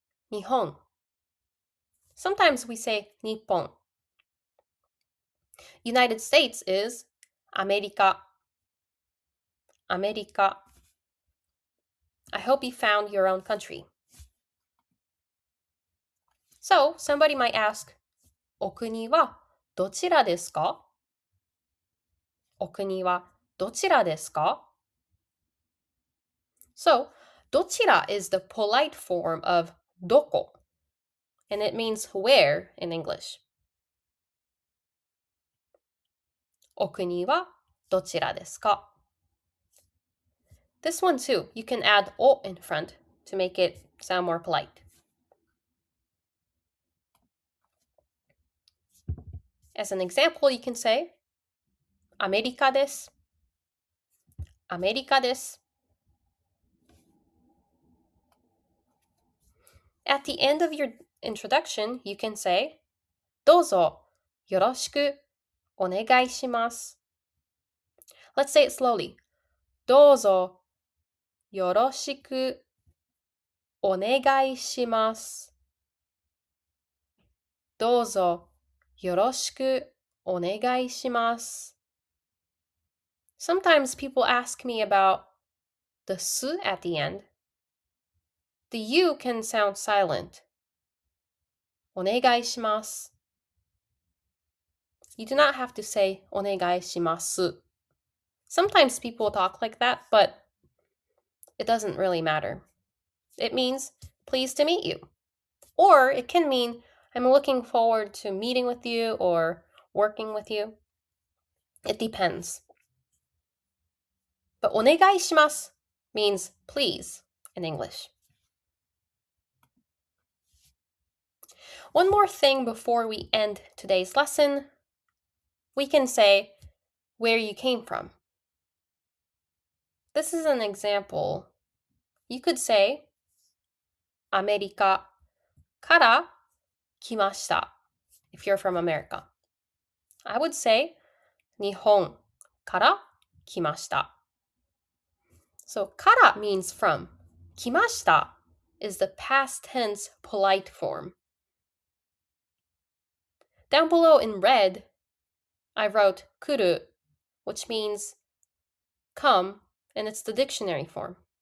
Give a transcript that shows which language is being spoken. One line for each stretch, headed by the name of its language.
Japanese: 日本。
English: Sometimes we say 日本。 United States is アメリカ。
Japanese: アメリカ。
English: I hope you found your own country. So, somebody might ask,
Japanese: お国はどちらですか? お国はどちらですか?
English: So, どちら is the polite form of どこ, and it means where in English.
Japanese: お国はどちらですか?
English: This one too, you can add お in front to make it sound more polite. As an example, you can say
Japanese: アメリカです。アメリカです。
English: At the end of your introduction, you can say
Japanese: どうぞよろしくお願いします。
English: Let's say it slowly.
Japanese: どうぞよろしくお願いします。どうぞよろしくお願いします。
English: Sometimes people ask me about the s at the end. The u can sound silent.
Japanese: お願いします。
English: You do not have to say
Japanese: お願いします。
English: Sometimes people talk like that, but it doesn't really matter. It means pleased to meet you. Or it can mean I'm looking forward to meeting with you or working with you. It depends. But お願いします means please in English. One more thing before we end today's lesson. We can say where you came from. This is an example. You could say アメリカ
Japanese: から来ました。
English: If you're from America. I would say
Japanese: 日本から来ました。
English: So から means from. 来ました is the past tense polite form. Down below in red, I wrote 来る, which means come, and it's the dictionary form.